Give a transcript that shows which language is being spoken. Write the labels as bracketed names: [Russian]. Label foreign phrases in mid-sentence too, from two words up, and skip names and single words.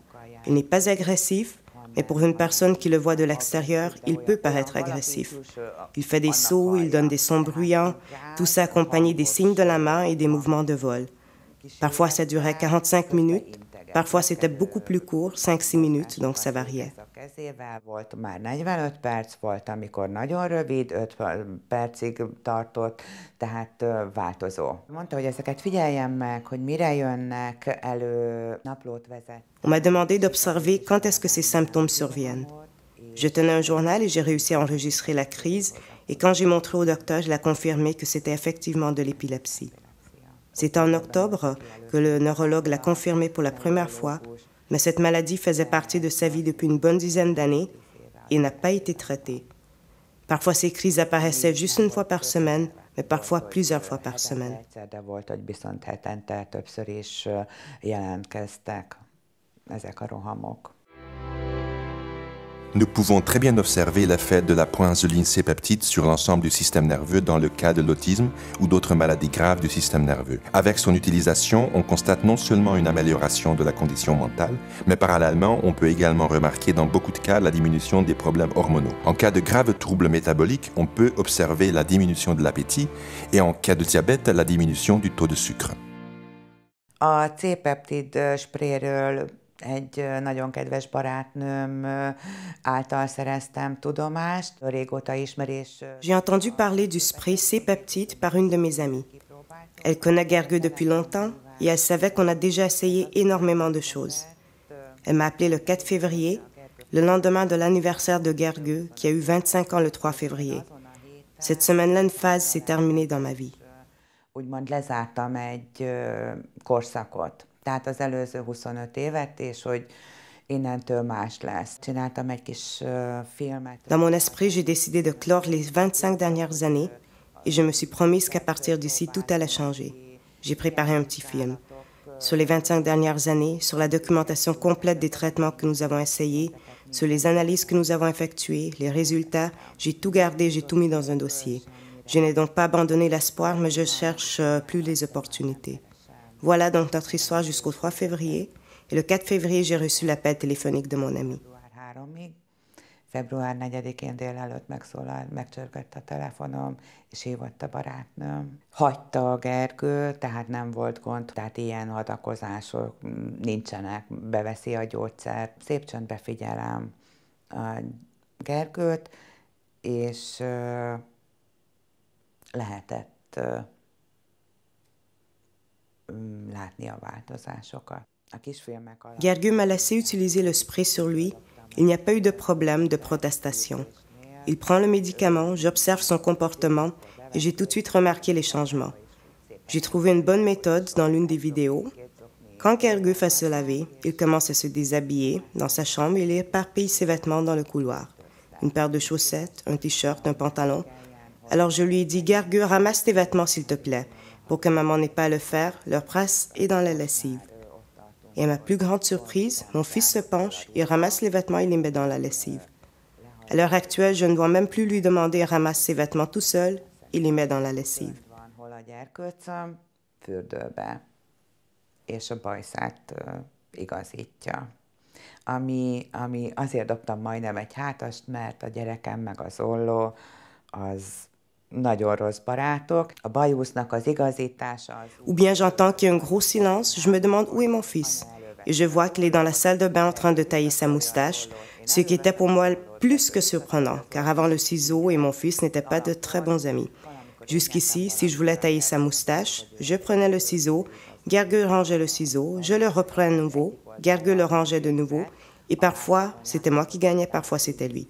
[French] Il n'est pas agressif, mais pour une personne qui le voit de l'extérieur, il peut paraître agressif. Il fait des sauts, il donne des sons bruyants, tout ça accompagné des signes de la main et des mouvements de vol. Parfois, ça durait 45 minutes. Parfois, c'était beaucoup plus court, 5-6 minutes, donc ça variait. [Hungarian] Volt már 45 perc, volt, amikor nagyon rövid, 5 percig tartott, tehát változó. Mondta, hogy ezeket figyeljem meg, hogy mire jönnek elő, naplót vezet. [French] On m'a demandé d'observer quand est-ce que ces symptômes surviennent. Je tenais un journal et j'ai réussi à enregistrer la crise, et quand j'ai montré au docteur, il a confirmé que c'était effectivement de l'épilepsie. C'est en octobre que le neurologue l'a confirmé pour la première fois, mais cette maladie faisait partie de sa vie depuis une bonne dizaine d'années et n'a pas été traitée. Parfois, ces crises apparaissaient juste une fois par semaine, mais parfois plusieurs fois par semaine. [Hungarian] De volt, hogy viszont hetente többször is jelentkeztek ezek a rohamok. [French] Nous pouvons très bien observer l'effet de la proinsuline C-peptide sur l'ensemble du système nerveux dans le cas de l'autisme ou d'autres maladies graves du système nerveux. Avec son utilisation, on constate non seulement une amélioration de la condition mentale, mais parallèlement, on peut également remarquer dans beaucoup de cas la diminution des problèmes hormonaux. En cas de graves troubles métaboliques, on peut observer la diminution de l'appétit et en cas de diabète, la diminution du taux de sucre. [Hungarian] A C-peptid spréről egy nagyon kedves barátnőm által szereztem tudomást, régóta ismerés. [French] J'ai entendu parler du spray C-peptide par une de mes amies. Elle connaît Gergő depuis longtemps et elle savait qu'on a déjà essayé énormément de choses. Elle m'a appelé le 4 février, le lendemain de l'anniversaire de Gergő, qui a eu 25 ans le 3 février. Cette semaine-là, une phase s'est terminée dans ma vie. [Hungarian] Úgymond lezártam egy korszakot. Tehát az előző 25 évet, és hogy innentől más lesz. Csináltam egy kis filmet. [French] Dans mon esprit, j'ai décidé de clore les 25 dernières années et je me suis promise qu'à partir d'ici, tout allait changer. J'ai préparé un petit film. sur les 25 dernières années, sur la documentation complète des traitements que nous avons essayés, sur les analyses que nous avons effectuées, les résultats. J'ai tout gardé, j'ai tout mis dans un dossier. Je n'ai donc pas abandonné l'espoir, mais je cherche plus les opportunités. Voilà donc notre histoire jusqu'au 3 février. Et le 4 février, j'ai reçu l'appel téléphonique de mon ami. [Hungarian] Február 4-én délelőtt megcsörgött a telefonom, és hívott a barátnőm. Hagyta a Gergő, tehát nem volt gond, tehát ilyen hadakozások nincsenek, beveszi a gyógyszert. Szép csöndbe figyelem a Gergőt, és lehetett látni a változásokat. [French] Gergő m'a laissé utiliser le spray sur lui. Il n'y a pas eu de problème de protestation. Il prend le médicament, j'observe son comportement et j'ai tout de suite remarqué les changements. J'ai trouvé une bonne méthode dans l'une des vidéos. Quand Gergő fait se laver, il commence à se déshabiller dans sa chambre et il éparpille ses vêtements dans le couloir. Une paire de chaussettes, un t-shirt, un pantalon. Alors je lui ai dit, Gergő, ramasse tes vêtements s'il te plaît. Pour que maman n'ait pas à le faire, leur presse est dans la lessive. Et à ma plus grande surprise, mon fils se penche, il ramasse les vêtements et les met dans la lessive. À l'heure actuelle, je ne dois même plus lui demander, ramasse ses vêtements tout seul, il les met dans la lessive. [Hungarian] És a bajszát igazítja. Ami azért dobtam majdnem egy hátast, mert a gyerekem meg az Olló az nagyon rossz barátok. A bajusznak az igazítása az... [French] Ou bien j'entends qu'il y a un gros silence, je me demande où est mon fils. Et je vois qu'il est dans la salle de bain en train de tailler sa moustache, ce qui était pour moi plus que surprenant, car avant le ciseau et mon fils n'étaient pas de très bons amis. Jusqu'ici, si je voulais tailler sa moustache, je prenais le ciseau, Gergő rangeait le ciseau, je le reprenais à nouveau, Gergő le rangeait de nouveau, et parfois, c'était moi qui gagnais, parfois c'était lui.